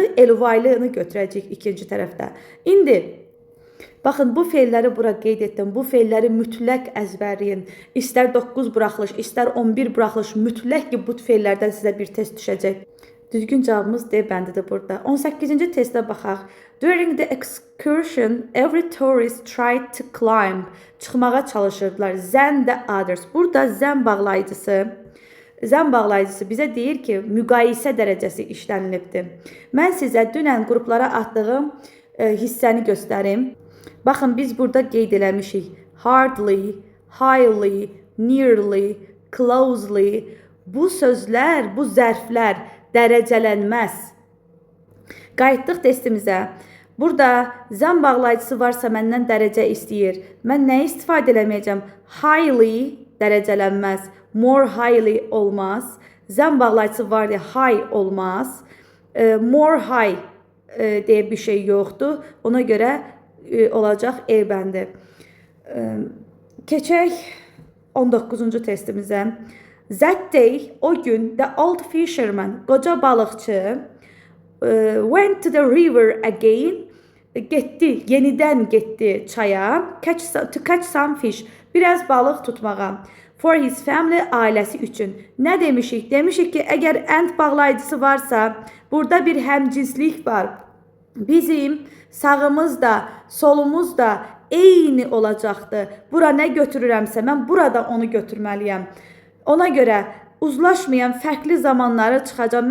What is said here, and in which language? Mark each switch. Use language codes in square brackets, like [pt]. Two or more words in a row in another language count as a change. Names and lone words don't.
[az] Ly-lığını götürəcək ikinci tərəfdə. İndi baxın, bu feilləri bura qeyd etdim. Bu feilləri mütləq əzbərləyin. İstər 9 buraxılış, istər 11 buraxılış, mütləq ki, bu feillərdən sizə bir test düşəcək. Düzgün cavabımız D bəndidir burada. 18-ci testə baxaq. [en] During the excursion, every tourist tried to climb. [az] Çıxmağa çalışırdılar. [en] Than the others. [az] Burada zən bağlayıcısı bizə deyir ki, müqayisə dərəcəsi işlənilibdir. Mən sizə dünən qruplara atdığım hissəni göstərim. Baxın, biz burada qeyd eləmişik. [en] Hardly, highly, nearly, closely. [az] Bu sözlər, bu zərflər dərəcələnməz. Qayıtdıq testimizə. Burada zəm bağlayıcısı varsa məndən dərəcə istəyir. Mən nə istifadə eləməyəcəm? [en] Highly dərəcələnməz. More highly olmaz. [az] Zəm bağlayıcısı var deyə high olmaz. [en] More high [az] deyə bir şey yoxdur. Ona görə olacaq E bəndi. Keçək 19-cu testimizə. [en] That day, [az] o gün, [en] the old fisherman, [az] qoca balıqçı, [en] went to the river again, [az] getdi, yenidən getdi çaya, [en] to catch some fish, [az] biraz balıq tutmağa. [en] For his family, [az] ailəsi üçün. Nə demişik? Demişik ki, əgər and bağlayıcısı varsa, burada bir həmcinslik var. Bizim sağımız da, solumuz da eyni olacaqdı. Bura nə götürürəmsə, mən burada onu götürməliyəm. Ona görə uzlaşmayan fərqli zamanları çıxacam.